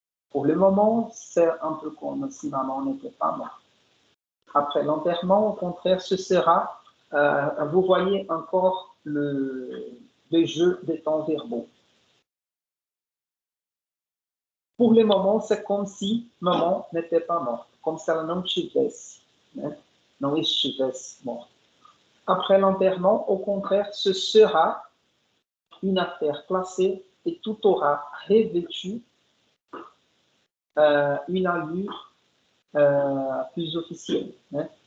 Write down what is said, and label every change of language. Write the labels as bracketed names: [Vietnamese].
[French] Pour le moment, c'est un peu comme si maman n'était pas morte. Après l'enterrement, au contraire, ce sera, vous voyez encore le jeu des temps verbaux. Pour le moment, c'est comme si maman n'était pas morte. [Portuguese] como se ela não tivesse, né? Não estivesse morta. [French] Après l'enterrement, au contraire, ce sera une affaire classée et tout aura revêtu une allure plus officielle, né?